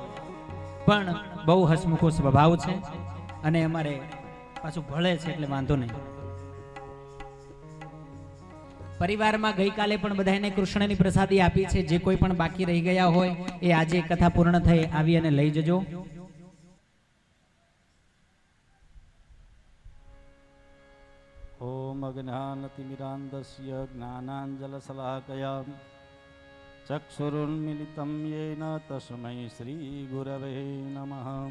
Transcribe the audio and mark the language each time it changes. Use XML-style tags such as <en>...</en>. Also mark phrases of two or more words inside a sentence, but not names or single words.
<gu>પણ બહુ હસમુખો સ્વભાવ છે અને અમારે પાછું ભળે છે એટલે વાંધો નહીં. પરિવારમાં ગઈકાલે પણ બધાને કૃષ્ણની પ્રસાદી આપી છે. જે કોઈ પણ બાકી રહી ગયા હોય એ આજે કથા પૂર્ણ થઈ આવી અને લઈ જજો.</gu> <sa>ओम अज्ञानतिमिरान्धस्य ज्ञानाञ्जलशलाकया चक्षुरुन्मिलितं येन तस्मै श्रीगुरवे नमः।</sa>